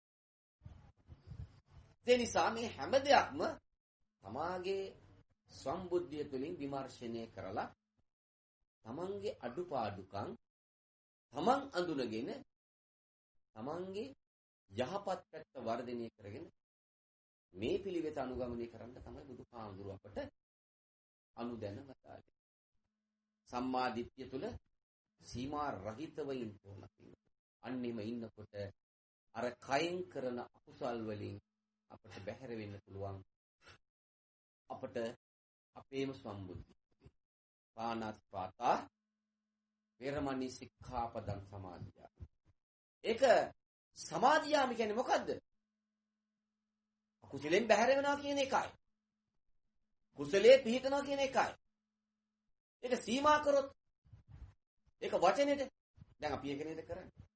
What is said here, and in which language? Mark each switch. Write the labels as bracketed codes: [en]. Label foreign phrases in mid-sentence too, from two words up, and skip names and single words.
[si] ඒ නිසා මේ හැම දෙයක්ම තමාගේ සම්බුද්ධිය තුළින් විමර්ශනය කරලා තමන්ගේ අඩුපාඩුකම් තමන් අඳුනගෙන තමන්ගේ යහපත් පැත්ත වර්ධනය කරගෙන මේ පිළිවෙත අනුගමනය කරන්න තමයි බුදුහාමුදුරුවෝ අපට අනුදැන වදාළේ. සම්මා දිට්ඨිය තුළ සීමා රහිතව ඉන්න ඕන. අන්නෙම ඉන්නකොට අර කයෙන් කරන අකුසල් වලින් අපට බැහැර වෙන්න පුළුවන්. අපට අපේම සම්බුද්ධිය. [pi] පාණාතිපාතා වේරමණී සික්ඛාපදං සමාදියාමි. [si] ඒක සමාදියාමි කියන්නේ මොකද්ද? කුසලෙන් බැහැර වෙනවා කියන එකයි. කුසලයේ පිහිටනවා කියන එකයි. ඒක සීමා කරොත් ඒක වචනෙට දැන් අපි ඒක නේද කරන්නේ.